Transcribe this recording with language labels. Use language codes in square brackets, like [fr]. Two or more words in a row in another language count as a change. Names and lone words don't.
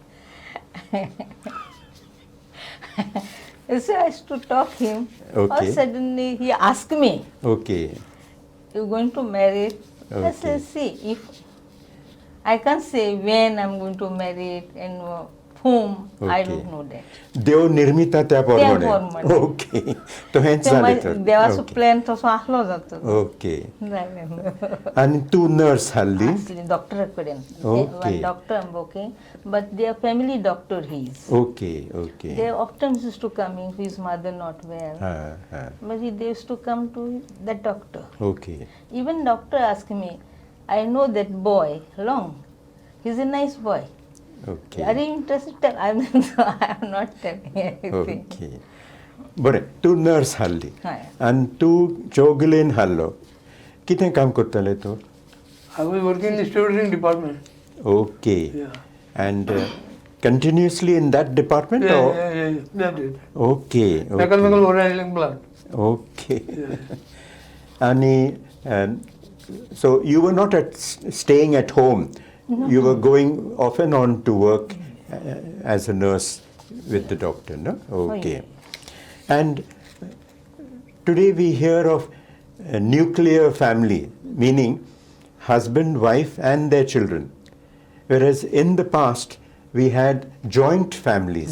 [en] So I used to talk him. Okay. All suddenly he asked me, Okay. "You going to marry?" I Okay. said, "See, if I can't say when I'm going to marry it and whom, I Okay. don't know that." [kok] Deo nirmita त्या प्रमाणे. प्रमाणे. Okay. तो हेच झाले तर. देवाचो [en] Okay. [kok] प्लॅन तसो आसलो जातो. Okay. आणि तू नर्स हल्ली? डॉक्टर कडेन. [en] Okay. Doctor I'm working, but their family doctor he is. Okay. They often used to come in, his mother not well. But they used to come to that doctor. Okay. Even doctor asked me, I know that boy, long. He's a nice boy. Okay. Are you interested? I'm not telling anything. [kok] Okay. बरें तूं नर्स हाल्ली हय. आनी तूं चौगुलेन हाल्लो कितें काम करताले तूं [en] I was working in the stewarding department. ओके Yeah. and continuously in that department Yeah, or yeah, yeah, that is. okay Mechanical handling plant. okay Yeah. Ani so you were not staying at home you were going off and on to work as a nurse with the doctor no okay and today we hear of a nuclear family meaning husband wife and their children whereas in the past we had joint families